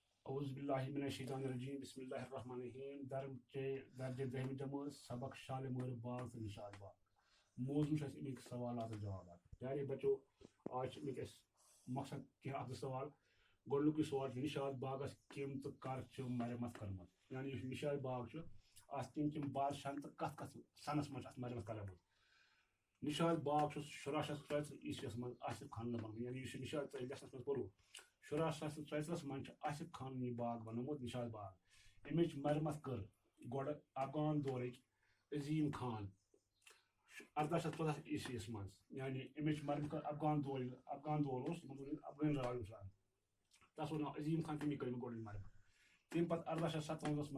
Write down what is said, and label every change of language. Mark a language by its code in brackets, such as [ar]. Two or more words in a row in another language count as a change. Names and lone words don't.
[ar] اعوذ باللہ من الشیطان الرجیم بسم اللہ الرحمن الرحیم [ks] درجہ دہمی جماعت سبق شالمور باغ تو نشاد باغ موضوع ہے امیک سوالات و جوابات [ur] پیارے بچو آج [ks] امیک مقصد کیا اخذ سوال گۄڈنیُکُے سوال چھُ نشاد باغس کم تو کر چھُ مرمت کٔرمٕژ یعنی یُس نشاد باغ چھُ اتھ کم بادشاہن تہٕ کتھ سنس منٛز اتھ مرمت کرمٕژ نشاد باغ چھُ 1634 عیسویس منٛز آصف خانن بنومُت یعنی یُس یہِ نشاد تۄہہِ لیسنس منٛز پوٚروٕ 1634 منٛز چھُ آصف خانن یہِ باغ بنومُت نشاد باغ امِچ مرمت کٔر گۄڈٕ افغان دورٕکۍ عظیٖم خان 1814 عیسویس منٛز یعنی امِچ مرمت کٔر افغان دور اوس تِمن دورن افغٲنۍ راج اوس تس اوس ناو عظیٖم خان تٔمی کٔرمٕژ گۄڈٕنِچ مرمت تمہِ پتہٕ 1857